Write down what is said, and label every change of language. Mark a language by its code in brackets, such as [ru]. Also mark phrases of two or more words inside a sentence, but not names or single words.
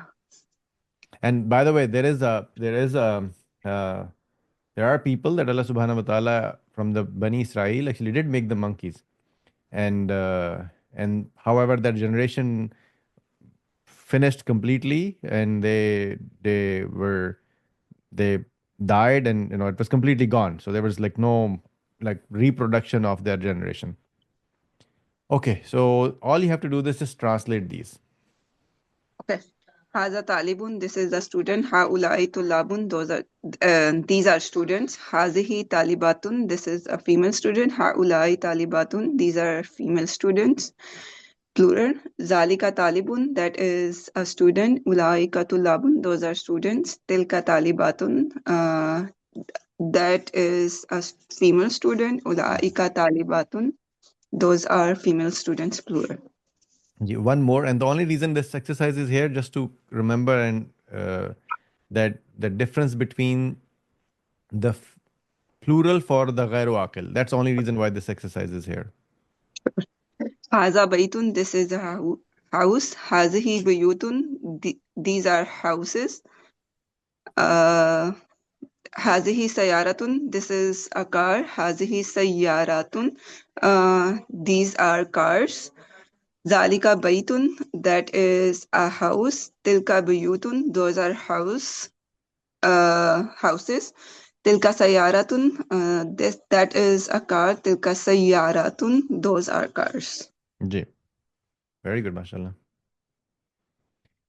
[en] And by the way, uh, there are people that [ar] الله سبحانه وتعالى [en] from the Bani Israel actually did make the monkeys, and however that generation finished completely, and they died, and it was completely gone. So there was like no like reproduction of their generation. Okay, so all you have to do this is translate these. [ar] Okay. هذا طالب, [en] this is a student. [ar] هؤلاء طلاب, [en] these are students. [ar] هذه طالبة, [en] this is a female student. [ar] هؤلاء طالبات, [en] these are female students. Plural. [ar] ذلك طالب, [en] that is a student. [ar] أولئك طلاب, [en] those are students. [ar] تلك طالبة, [en] that is a female student. [ar] أولئك طالبات, [en] those are female students, plural. One more, and the only reason this exercise is here, just to remember, and that the difference between the plural for the [ar] غير عاقل. [en] That's the only reason why this exercise is here. [ar] هذا بيت, [en] this is a house. [ar] هذه بيوت, [en] these are houses. [ar] هذه سيارة, [en] this is a car. [ar] هذه سيارات, [en] these are cars. [ar] ذلك بيت, [en] that is a house. [ar] تلك بيوت, [en] those are houses. [ar] تلك سيارة, [en] that is a car. [ar] تلك سيارات, [en] those are cars. Ji. Very good, mashallah.